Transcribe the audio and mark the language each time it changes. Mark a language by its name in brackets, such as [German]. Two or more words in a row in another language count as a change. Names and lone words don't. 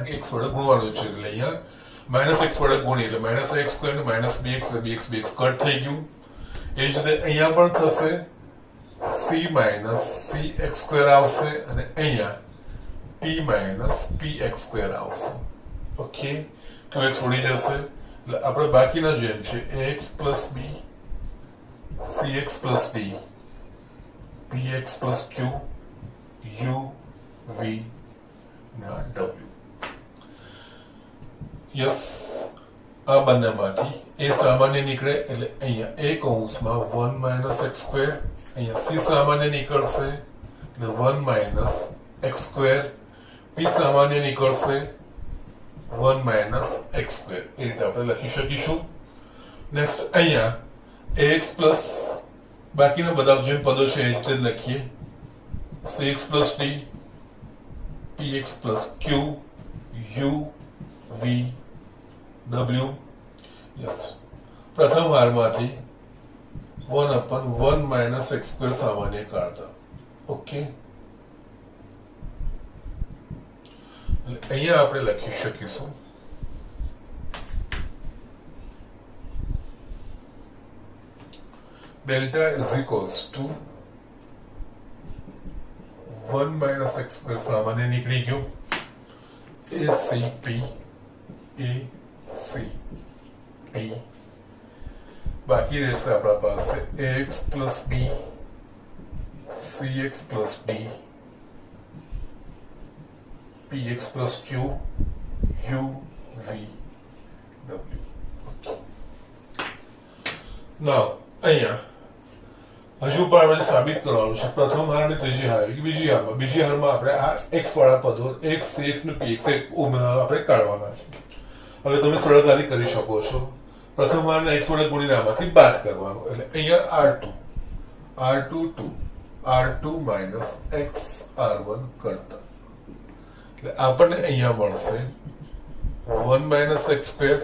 [Gujarati] કે x વડે ગુણવાનું છે એટલે અહીંયા minus x વડે ગુણી એટલે [English] minus ax² [Gujarati] ને [English] minus bx [Gujarati] એટલે bx કટ થઈ ગયું એ જ રીતે અહીંયા પણ થશે [English] c minus cx² [Gujarati] આવશે અને અહીંયા [English] p minus px² [Gujarati] આવશે ઓકે qx ઉડી જશે એટલે આપણે બાકીના જેમ છે [English] ax plus b cx plus d px plus q u v [Gujarati] ના w યસ આ બંનેમાંથી a સામાન્ય નીકળે એટલે અહીંયા a કૌંસમાં 1 - x² અહીંયા c સામાન્ય નીકળશે એટલે 1 - x² p સામાન્ય નીકળશે 1 - x² એ રીતે આપણે લખી શકીશું નેક્સ્ટ અહીંયા [English] ax plus [Gujarati] બાકીના બધા જે પદો છે એ રીતે લખીએ [English] cx plus d px plus q u v w [Gujarati] યસ પ્રથમ હારમાંથી 1/1 - x² સામાન્ય કાઢતા ઓકે અહીંયા આપણે લખી શકીશું [English] delta is equals to 1 - [Gujarati] x² સામાન્ય નીકળી ગયું ACP બાકી રહેશે આપણા પાસે [English] ax plus b cx plus d px plus q u v w. Okay. Now [Gujarati] અહીંયા હજુ પણ આપણે સાબિત કરવાનું છે પ્રથમ હાર અને ત્રીજી હાર બીજી હારમાં આપણે આ x વાળા પદો x cx ને px આપણે કાઢવાના છે. હવે તમે સરળતાથી કરી શકો છો. પ્રથમ હારને x વડે ગુણીને આમાંથી બાદ કરવાનો એટલે અહીંયા [English] r2 r2 x r1 [Gujarati] કરતા એટલે આપણને અહીંયા મળશે 1 [English] x square.